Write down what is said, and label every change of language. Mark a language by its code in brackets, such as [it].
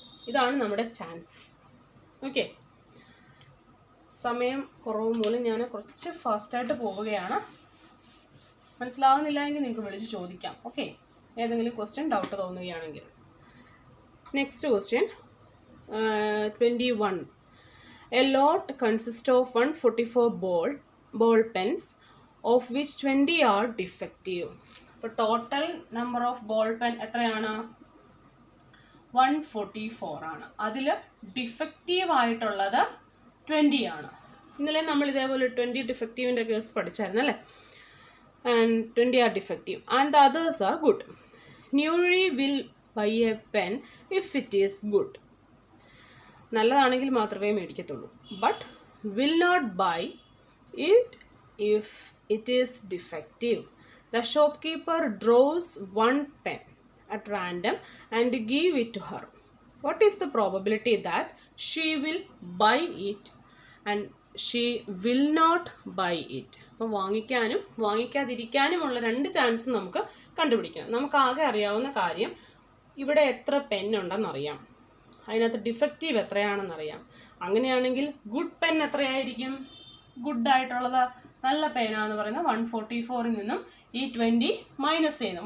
[ml] ഇതാണ് നമ്മുടെ chance. Okay, സമയം കുറവ് മൂലം ഞാൻ കുറച്ച് ഫാസ്റ്റായിട്ട് പോവുകയാണ്. മനസ്സിലാവുന്നില്ല എങ്കിൽ നിങ്ങൾക്ക് വിളിച്ച് ചോദിക്കാം. ഓക്കെ, ഏതെങ്കിലും ക്വസ്റ്റ്യൻ ഡൗട്ട് തോന്നുകയാണെങ്കിൽ. [en] Next question 21. A lot consists of 144 ball pens, of which 20 are defective. [ml] അപ്പോൾ total number of ball pen എത്രയാണ്? 144 ആണ്. അതിൽ ഡിഫക്റ്റീവ് ആയിട്ടുള്ളത് 20 ആണ്. ഇന്നലെ നമ്മൾ ഇതേപോലെ 20 ഡിഫക്റ്റീവിൻ്റെ കേസ് പഠിച്ചായിരുന്നു അല്ലേ? [en] And 20 are defective and the others are good. Nuri will buy a pen if it is good. [ml] നല്ലതാണെങ്കിൽ മാത്രമേ മേടിക്കത്തുള്ളൂ. [en] But will not buy it if it is defective. The shopkeeper draws 1 pen at random and give it to her. What is the probability that she will buy it and she will not buy it? [ml] അപ്പോൾ വാങ്ങിക്കാനും വാങ്ങിക്കാതിരിക്കാനുമുള്ള 2 chance നമുക്ക് കണ്ടുപിടിക്കണം. നമുക്ക് ആകെ അറിയാവുന്ന കാര്യം ഇവിടെ എത്ര പെൻ ഉണ്ടെന്നറിയാം, അതിനകത്ത് ഡിഫക്റ്റീവ് എത്രയാണെന്നറിയാം. അങ്ങനെയാണെങ്കിൽ ഗുഡ് പെൻ എത്രയായിരിക്കും? ഗുഡായിട്ടുള്ളത് നല്ല പേനാന്ന് പറയുന്നത് 144ൽ നിന്നും ഈ 20 മൈനസ് ചെയ്യുന്നു.